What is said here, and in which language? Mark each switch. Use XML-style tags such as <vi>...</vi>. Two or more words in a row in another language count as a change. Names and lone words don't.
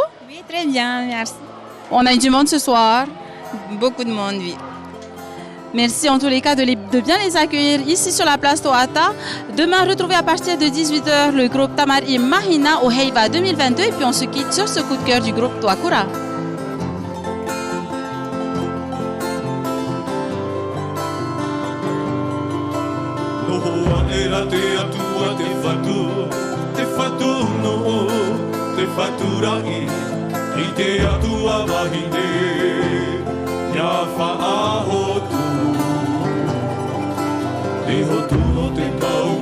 <fr>Oui, très bien, merci. On a eu du monde ce soir? Beaucoup de monde, oui. Merci en tous les cas de bien les accueillir ici sur la place Toata. Demain, retrouvez à partir de 18h le groupe Tamari Mahina au Heiva 2022. Et puis on se quitte sur ce coup de cœur du groupe Toakura.</fr> <ty>Te faturai, i te atua wahine, ia whaahotu, te hotu o te pā.</ty>